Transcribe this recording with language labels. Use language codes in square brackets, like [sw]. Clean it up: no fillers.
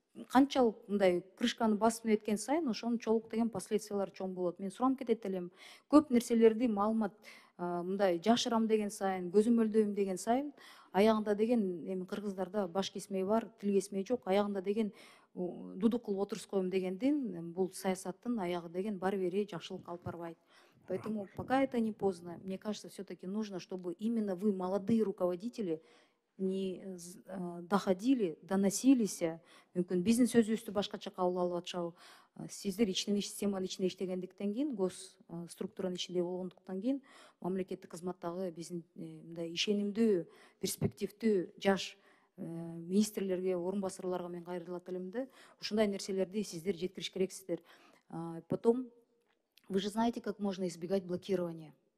[ky] Канчалык мындай крышканы басып неткен сайын ошончолук деген последствиялар чоң болот. Мен суранып кетет элем. Көп нерселерди маалымат мындай жашырам деген сайын, көзөмөлдөйм деген сайын, аягында деген эми кыргыздарда баш кесмей бар, тил кесмей жок. Аягында деген дудук кылып отуруп коем дегендин бул саясаттын аягы деген баары бир жакшылык алып барбайт. [ru] Поэтому пока это не поздно, мне кажется, все-таки нужно, чтобы именно вы, молодые руководители, доходили, доносились, [ky] мүмкүн биздин сөзүбүздү башкача кабыл алып атышабы. Сиздер системанын ичинде иштегендиктен кийин, гос структуранын ичинде болгондуктан кийин, мамлекеттик кызматтагы биздин мындай ишенимдүү, перспективдүү жаш министрлерге, орун басарларга мен кайрылат элем да, ушундай нерселерди сиздер жеткириш керексиздер. [ru] Потом, вы же знаете, как можно избегать блокирования?